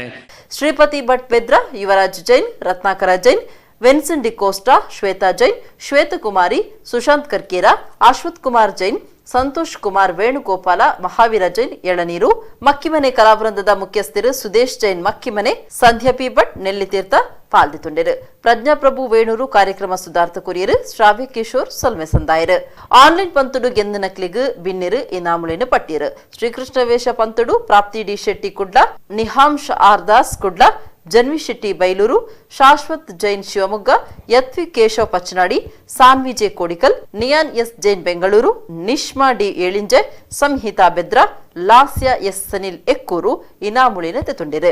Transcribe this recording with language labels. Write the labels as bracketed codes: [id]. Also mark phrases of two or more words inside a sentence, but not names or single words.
[tcy] ಶ್ರೀಪತಿ ಭಟ್ ಬೆದ್ರ, ಯುವರಾಜ್ ಜೈನ್, ರತ್ನಾಕರ ಜೈನ್, ವಿನ್ಸೆಂಟ್ ಡಿ ಕೋಸ್ಟಾ, ಶ್ವೇತಾ ಜೈನ್, ಶ್ವೇತಕುಮಾರಿ, ಸುಶಾಂತ್ ಕರ್ಕೇರ, ಅಶ್ವಥ್ ಕುಮಾರ್ ಜೈನ್, ಸಂತೋಷ್ ಕುಮಾರ್ ವೇಣುಗೋಪಾಲ, ಮಹಾವೀರ ಜೈನ್ ಎಳನೀರು, ಮಕ್ಕಿಮನೆ ಕಲಾವೃಂದದ ಮುಖ್ಯಸ್ಥರು ಸುದೇಶ್ ಜೈನ್ ಮಕ್ಕಿಮನೆ, ಸಂಧ್ಯಾ ಪಿ ಭಟ್ ನೆಲ್ಲಿತೀರ್ಥ ಪಾಲ್ದಿತುಂಡರು. ಪ್ರಜ್ಞಾಪ್ರಭು ವೇಣೂರು ಕಾರ್ಯಕ್ರಮ ಸುಧಾರ್ಥ ಕುರಿಯರು, ಶ್ರಾವ್ಯ ಕಿಶೋರ್ ಸೊಲ್ಮೆ ಸಂದಾಯರು. ಆನ್ಲೈನ್ ಪಂತುಡು ಗೆಂದು ನಕ್ಲಿಗು ಬಿನ್ನಿರು ಇನಾಮುಳಿನ ಪಟ್ಟಿಯರು. ಶ್ರೀಕೃಷ್ಣ ವೇಷ ಪಂತುಡು ಪ್ರಾಪ್ತಿ ಡಿ ಶೆಟ್ಟಿ ಕುಡ್ಲ, ನಿಹಾಂಶ್ ಆರ್ ದಾಸ್ ಕುಡ್ಲ, ಜನ್ವಿ ಶೆಟ್ಟಿ ಬೈಲೂರು, ಶಾಶ್ವತ್ ಜೈನ್ ಶಿವಮೊಗ್ಗ, ಯತ್ವಿ ಕೇಶವ್ ಪಚ್ಚನಾಡಿ, ಸಾನ್ವಿ ಜೆ ಕೋಡಿಕಲ್, ನಿಯಾನ್ ಎಸ್ ಜೈನ್ ಬೆಂಗಳೂರು, ನಿಶ್ಮಾ ಡಿ ಏಳಿಂಜೆ, ಸಂಹಿತಾ ಬೆದ್ರ, ಲಾಸ್ಯ ಎಸ್ ಸನಿಲ್ ಎಕ್ಕೂರು ಇನಾಮುಳಿನ ತೆತುಂಡಿರು.